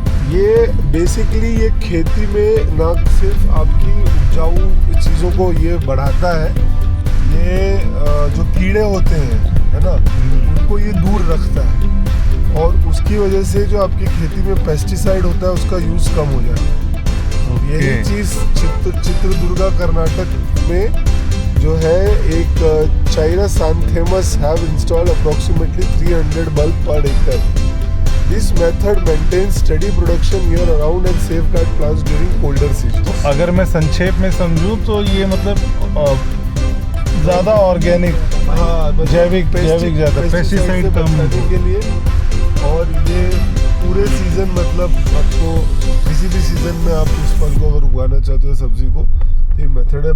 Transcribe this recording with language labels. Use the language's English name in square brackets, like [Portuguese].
[Hindi] ये बेसिकली ये खेती में ना सिर्फ आपकी उपजाऊ चीज़ों को ये बढ़ाता है, ये जो कीड़े होते हैं है ना, उनको ये दूर रखता है, और उसकी वजह से जो आपकी खेती में पेस्टिसाइड होता है उसका यूज़ कम हो जाता है। यही चीज़ चित्रदुर्गा कर्नाटक में जो है एक [English] Chrysanthemums have installed approximately 300 bulb per एकड़। This method maintains steady production year around and safeguard plants during colder seasons. [Hindi] अगर मैं संक्षेप में समझूं तो ये मतलब ज़्यादा ऑर्गेनिक, हाँ, जैविक ज़्यादा, पेस्टिसाइड से कम बचाने के लिए। और ये पूरे सीजन मतलब आपको किसी भी सीजन में आप उस फल को अगर उगाना चाहते हो, सब्जी को, ये मेथड है।